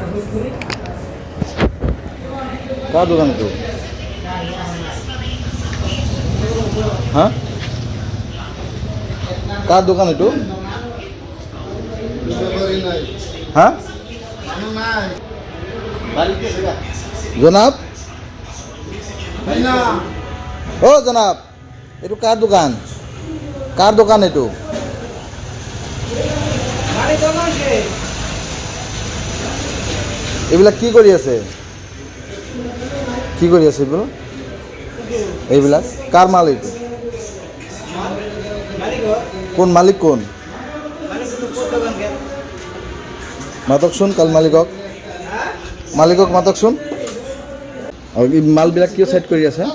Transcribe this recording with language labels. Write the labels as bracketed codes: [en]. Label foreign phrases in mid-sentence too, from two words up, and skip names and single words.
[hi] कार दुकान तो हाँ कार दुकान है तो हाँ जनाब ओ जनाब ये कार दुकान है तो [as] এইবিলাক কি কৰি আছে এইবিলাক কাৰ মাল এইটো কোন মালিক কোন মাতকচোন কাল মালিকক মাতকচোন আৰু এই মালবিলাক কিয় সেট কৰি আছে